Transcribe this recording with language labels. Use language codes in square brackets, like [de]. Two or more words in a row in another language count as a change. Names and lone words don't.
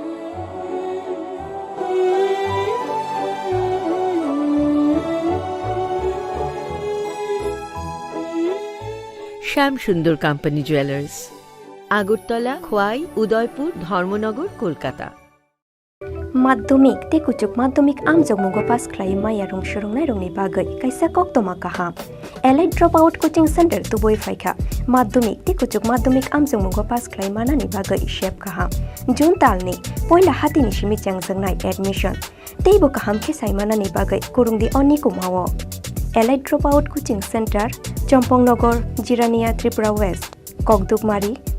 [bn] শ্যাম সুন্দর কোম্পানি জুয়েলার্স, আগরতলা, খোয়াই, উদয়পুর, ধর্মনগর, কলকাতা। [trp] माध्यमिक ते कुचुक माध्यमिक आमजोग मुगो पास खाई माया रंग सुरंगनाय रंगनि बागै कायसा कक्तमा काहाम एलाइट ड्रप आउट कोचिंग सेंटर तुबई फाइखा माध्यमिक ते कुचुक माध्यमिक आमजोग मुगो पास खाई मानानि बागै शेप काहाम जून तालनि पहिला हातिनि सिमि चांगजोंनाय एडमिशन तेबो काहाम खेसाय मानानि बागै कुरुंगदि अनि कुमावो एलाइट ड्रप आउट कोचिंग सेंटर चम्पंगनगर जिरानिया त्रिपुरा वेस्ट ककदुकमारी